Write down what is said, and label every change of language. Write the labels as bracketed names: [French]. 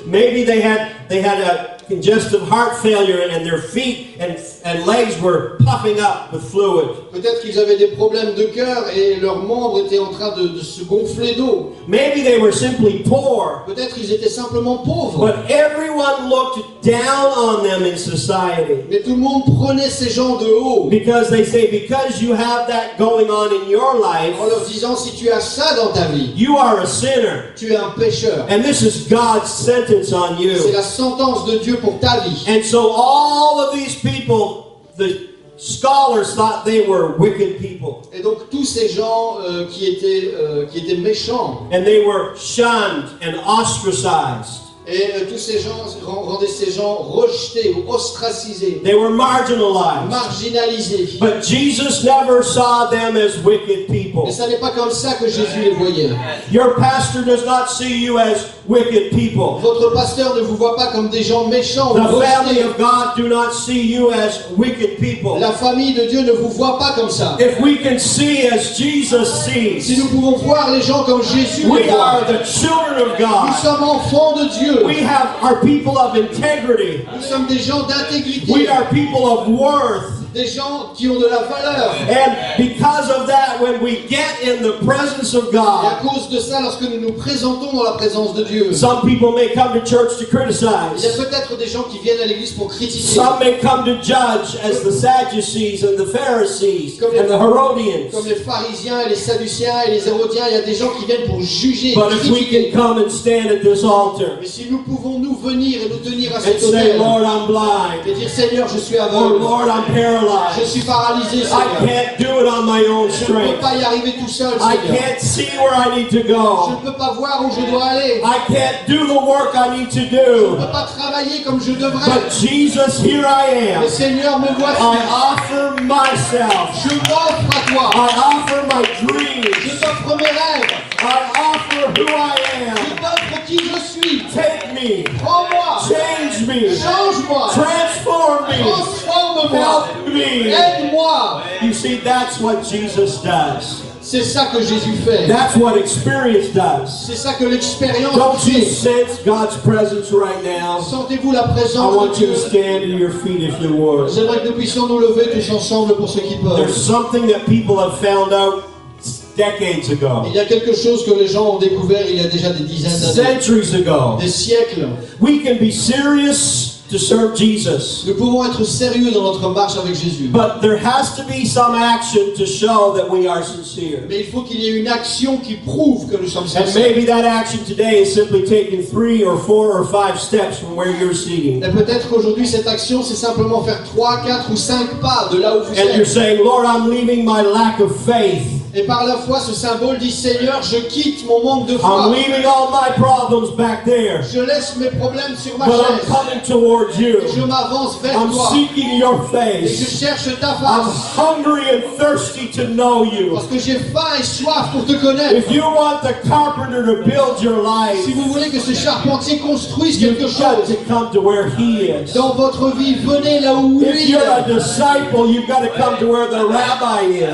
[English] maybe they had a congestive heart failure and their feet and legs were puffing up with fluid. [French] peut-être qu'ils avaient des problèmes de cœur et leurs membres étaient en train de se gonfler d'eau. [English] Maybe they were simply poor, [French] Peut-être ils étaient simplement pauvres. [English] but everyone looked down on them in society. [French] Mais tout le monde prenait ces gens de haut [English] Because they say, because you have that going on in your life, [French] en leur disant si tu as ça dans ta vie, [English] you are a sinner. [French] tu es un pécheur. [English] And this is God's sentence on [French] C'est [English] you. [French] la sentence de Dieu pour ta vie. [English] And so all of these people, the scholars thought they were wicked people. [French] Et donc tous ces gens qui étaient méchants, [English] And they were shunned and ostracized. [French] et tous ces gens rendaient ces gens rejetés ou ostracisés, [English] They were marginalized. [French] marginalisés. [English] But Jesus never saw them as wicked people. [French] Mais ça n'est pas comme ça que Jésus les voyait. [English] Your pastor does not see you as wicked people. [French] Votre pasteur ne vous voit pas comme des gens méchants ou [English] The family [French] rejetés. [English] of God do not see you as wicked people. [French] La famille de Dieu ne vous voit pas comme ça. [English] If we can see as Jesus [French] Si [English] sees, [French] nous pouvons voir les gens comme Jésus les [English] we are [French] voit, [English] the children of [French] nous [English] God. [French] sommes enfants de Dieu. [English] We are people of integrity. [French] Nous sommes des gens [English] We [French] d'intégrité, [English] are people of worth. [French] des gens qui ont de la valeur. [English] And because of that, when we get in the presence of [French] Et à [English] God, [French] cause de ça, lorsque nous nous présentons dans la présence de Dieu, [English] some people may come to church to [French] il y a [English] criticize. [French] peut-être des gens qui viennent à l'église pour critiquer, [English] Some may come to judge as the Sadducees and the Pharisees and the [French] comme [English] Herodians. [French] les pharisiens et les sadduciens et les hérodiens. Il y a des gens qui viennent pour juger et [English] But if we [French] critiquer. [English] can come and stand at this altar [French] Mais si nous pouvons nous venir et nous tenir à [English] and [French] cet [English] say, [French] autel [English] Lord, I'm blind, [French] et dire Seigneur, je suis [English] or [French] aveugle, [English] Lord, I'm [French] je [English] paralyzed, [French] suis paralysé, [English] I [French] Seigneur, [English] can't do it on my own [French] je ne peux [English] strength, [French] pas y arriver tout seul, [English] I [French] Seigneur, [English] can't see where I need to [French] je [English] go, [French] ne peux pas voir où je dois aller, [English] I can't do the work I need to [French] je ne [English] do, [French] peux pas travailler comme je devrais. [English] but Jesus, here I am. [French] Mais Seigneur, me [English] I [French] voici. [English] offer myself. [French] Je m'offre à toi. [English] I offer my [French] Je [English] dreams. [French] t'offre mes rêves. [English] I offer who I [French] Je [English] am. [French] t'offre qui je suis. [English] Take me. [French] Prends-moi. [English] Change me. [French] Change-moi. [English] Transform me. [French] Transforme-moi. [English] Help me. [French] Aide-moi. [English] You see, that's what Jesus does. [French] C'est ça que Jésus fait. [English] That's what experience does. [French] C'est ça que l'expérience [English] Don't you [French] fait. [English] sense God's presence right now? [French] Sentez-vous la [English] I [French] présence [English] want [French] de [English] you [French] Dieu. [English] to stand to your feet if you would. [French] J'aimerais que nous puissions nous lever tous ensemble pour ceux qui [English] There's [French] peuvent. [English] something that people have found out decades ago, [French] Il y a quelque chose que les gens ont découvert il y a déjà des dizaines d'années, [English] centuries ago. [French] des siècles. [English] We can be serious to serve Jesus, [French] Nous pouvons être sérieux dans notre marche avec Jésus. [English] but there has to be some action to show that we are sincere. [French] Mais il faut qu'il y ait une action qui prouve que nous sommes [English] And [French] sincères. [English] maybe that action today is simply taking 3 or 4 or 5 steps from where you're seating. [French] Et peut-être qu'aujourd'hui, cette action, c'est simplement faire 3, 4 ou 5 pas de là où vous [English] And you're [French] êtes. [English] saying, Lord, I'm leaving my lack of faith. [French] Et par la foi, ce symbole dit, Seigneur, je quitte mon manque de [English] I'm [French] foi. [English] leaving all my problems back there. [French] Je laisse mes problèmes sur ma [English] But I'm [French] chaise. [English] coming towards you. [French] Je m'avance vers [English] I'm [French] toi. [English] seeking your [French] Et je [English] face. [French] cherche ta [English] I'm [French] face. [English] hungry and thirsty to know you. [French] Parce que j'ai faim et soif pour te connaître. [English] If you want the carpenter to build your life, [French] Si vous voulez que ce charpentier construise [English] you've [French] quelque [English] got [French] chose [English] to come to where he is. [French] dans votre vie, venez là où [English] If [French] lui [English] you're a [French] est. [English] disciple, you've got to come to where the rabbi